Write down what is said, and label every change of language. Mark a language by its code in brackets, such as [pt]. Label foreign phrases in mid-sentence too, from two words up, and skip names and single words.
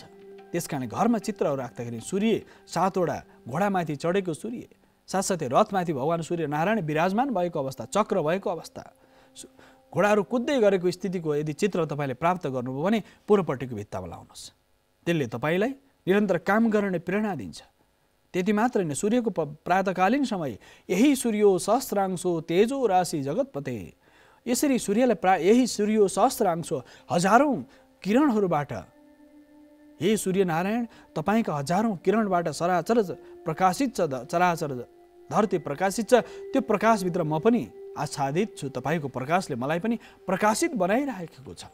[ne] त्यसकारण घरमा चित्रहरू राख्दाखेरि सूर्य 7वटा घोडामाथि चढेको सूर्य, साथसाथै रथमाथि भगवान सूर्य नारायण विराजमान भएको अवस्था, चक्र भएको अवस्था, घोडाहरू कुद्दै गरेको स्थितिको यदि चित्र तपाईँले प्राप्त गर्नुभयो भने पूर्वपट्टिको भित्तामा लाउनुहोस्। त्यसले तपाईँलाई निरन्तर काम गर्ने प्रेरणा दिन्छ। त्यति मात्र होइन, सूर्यको प्रातकालीन समय यही [sa] सूर्यो सहस्रांशो तेजो राशि जगतपते। [ne] यसरी यही [sa] सूर्यो सहस्रांशो [ne] हजारौं किरणहरूबाट, हे सूर्यनारायण, तपाईँका हजारौं किरणबाट चराचर प्रकाशित छ, चराचर धरती प्रकाशित छ। त्यो प्रकाशभित्र म पनि आच्छादित छु। तपाईँको प्रकाशले मलाई पनि प्रकाशित बनाइरहेको छ।